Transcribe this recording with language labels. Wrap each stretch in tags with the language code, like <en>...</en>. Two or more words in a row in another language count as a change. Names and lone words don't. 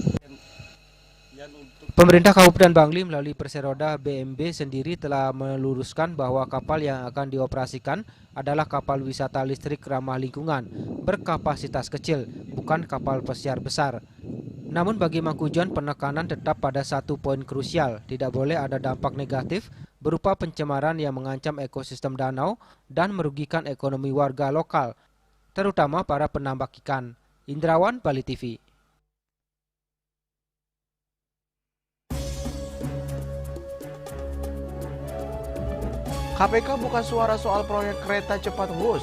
<id>Pemerintah Kabupaten Bangli melalui Perseroda BMB sendiri telah meluruskan bahwa kapal yang akan dioperasikan adalah kapal wisata listrik ramah lingkungan berkapasitas kecil, bukan kapal pesiar besar. Namun bagi Mangkujon, penekanan tetap pada satu poin krusial, tidak boleh ada dampak negatif berupa pencemaran yang mengancam ekosistem danau dan merugikan ekonomi warga lokal, terutama para penambak ikan. Indrawan, Bali TV. KPK buka suara soal proyek kereta cepat Wus.</id>